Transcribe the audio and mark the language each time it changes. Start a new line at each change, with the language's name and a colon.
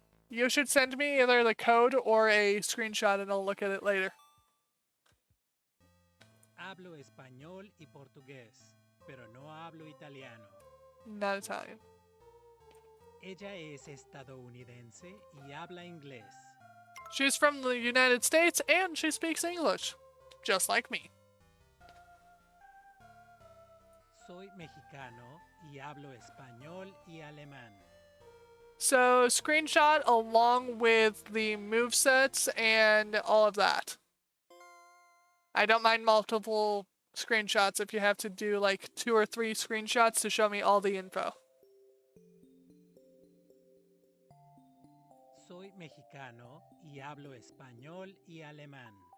English: You should send me either the code or a screenshot and I'll look at it later.
Spanish: Hablo español y portugués, pero no hablo italiano.
English: Not Italian.
Spanish: Ella es estadounidense y habla inglés.
English: She's from the United States and she speaks English. Just like me.
Spanish: Soy mexicano y hablo español y alemán.
English: So, screenshot along with the movesets and all of that. I don't mind multiple screenshots if you have to do like 2 or 3 screenshots to show me all the info.
Spanish: Soy mexicano y hablo español y alemán.